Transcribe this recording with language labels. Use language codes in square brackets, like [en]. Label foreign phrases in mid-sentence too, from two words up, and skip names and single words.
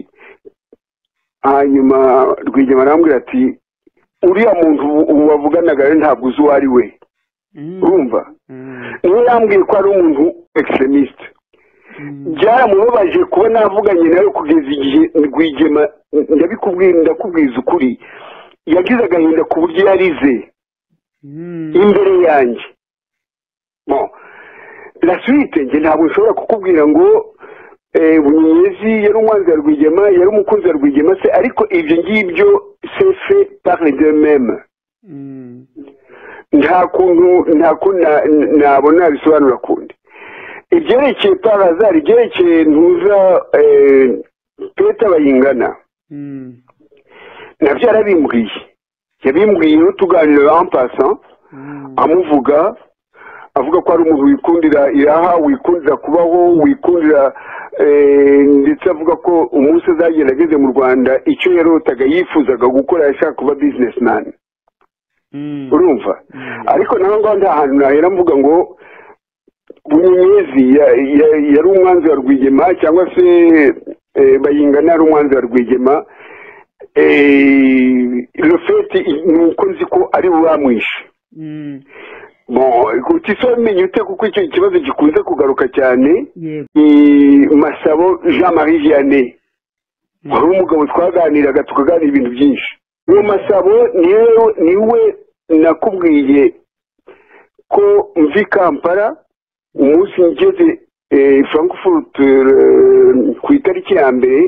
[rw] hanyuma Rwigema arambwira ati uriya muntu wavuganaga rero ntabwo uzi uwo ari we urumva niwe yambwiye ko ari umuntu extremiste byaramubabaje kuba navuganye nawe kugeza igihe Rwigema ndakubwiza ukuri yagize agahinda ku buryo yarize imbere yanjye [fr] la suite [rw] njye ntabwo nshobora kukubwira ngo Bunyenyezi yari umwanzi wa Rwigema yari umukunzi wa Rwigema se ariko ibyo ngibyo [fr] c'est fait par les deux mêmes [rw] nta kuntu nabona bisobanura kundi ibyerekeye [fr] par hasard [rw] ibyerekeye ntuza Peter Bayingana nabyo yabimbwiye tuganira [fr] en passant [rw] amuvuga avuga ko ari umuntu wikundira iraha wikundira kubaho wikundira ndetse avuga ko umunsi azagenda ageze mu Rwanda icyo yarotaga yifuzaga gukora yashaka kuba businessman urumva ariko naho ngaho nta hantu nahera mvuga ngo Bunyenyezi yari umwanzi wa Rwigema cyangwa se Bayingana yari umwanzi wa Rwigema [fr] le fait [rw] ni uko nzi ko ari bamwishe utisomenye ute kuko icyo kibazo gikunze kugaruka cyane Masabo Jean-Marie Vianney wari umugabo twaganiraga tukaganira ibintu byinshi uwo Masabo niwe nakubwiye ko mvi Kampala umunsi ngeze Frankfurt ku itariki ya mbere